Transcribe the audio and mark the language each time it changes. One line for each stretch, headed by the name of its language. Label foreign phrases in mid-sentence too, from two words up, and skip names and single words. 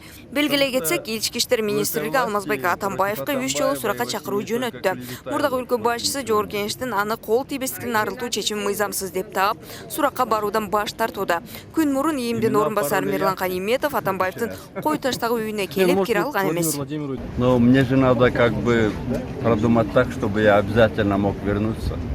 Kyrgyz: Белгилей кетсек, ички иштер министрлиги Алмазбек Атамбаевга 3 жолу суракка чакыруу жөнөттү. Мурдагы өлкө башчысы Жогорку Кеңештин аны кол тийбестиктен арылтуу чечими мыйзамсыз деп таап, суракка баруудан баш тартууда. Күн мурун ИИМдин орун басары Мирлан Каниметов Атамбаевдин Кой таштагы үйүнө келип кире алган эмес.
Russian: Но мне же надо как бы продумать так, чтобы я обязательно мог вернуться.